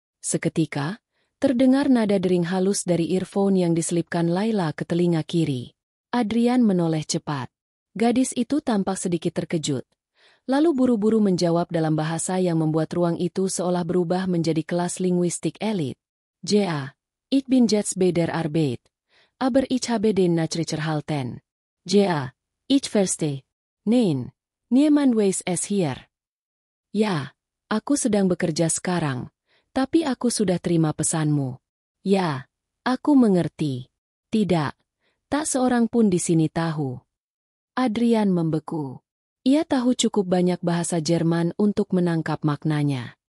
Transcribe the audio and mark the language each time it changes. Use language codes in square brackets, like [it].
[id] Seketika, terdengar nada dering halus dari earphone yang diselipkan Laila ke telinga kiri. Adrian menoleh cepat. Gadis itu tampak sedikit terkejut. Lalu buru-buru menjawab dalam bahasa yang membuat ruang itu seolah berubah menjadi kelas linguistik elit. [de] Ja, ich bin jetzt bei der Arbeit. Aber ich habe den Nachrichter halten. Ja, ich verstehe. Nein, niemand weiß es hier. [id] Ya, aku sedang bekerja sekarang, tapi aku sudah terima pesanmu. Ya, aku mengerti. Tidak, tak seorang pun di sini tahu. Adrian membeku. Ia tahu cukup banyak bahasa Jerman untuk menangkap maknanya.